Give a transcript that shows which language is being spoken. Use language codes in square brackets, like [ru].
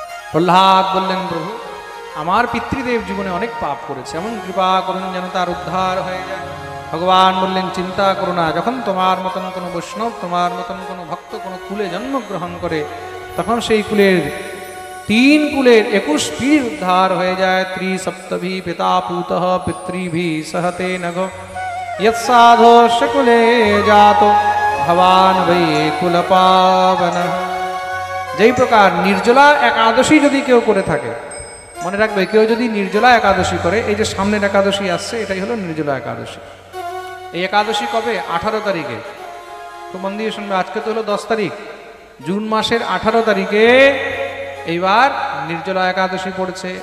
[bn] প্রহ্লাদ বললেন প্রভু আমার পিতৃদেব জীবনে অনেক পাপ করেছে, এমন কৃপা করুন যেন তার উদ্ধার হয়ে যায়। ভগবান বললেন চিন্তা করো না, যখন তোমার মতন কোনো বৈষ্ণব, তোমার মতন কোনো ভক্ত কোনো কুলে জন্মগ্রহণ করে তখন সেই কুলের 3 কুলের 21 পিঢ়ি উদ্ধার হয়ে যায়। [sa] ত্রিসপ্তভি পিতা পুতঃ পিতৃভি সহতে নঘ यत्साधोश्च कुले जातो भवान वै कुल पावन। [bn] যেই প্রকার নির্জলা একাদশী যদি কেউ করে থাকে, মনে রাখবে কেউ যদি নির্জলা একাদশী করে, এই যে সামনের একাদশী আসছে এটাই হলো নির্জলা একাদশী। এই একাদশী কবে? 18 তারিখে। তো মন দিয়ে শুনবে, আজকে তো হলো 10 তারিখ, জুন মাসের 18 তারিখে এইবার নির্জলা একাদশী পড়ছে।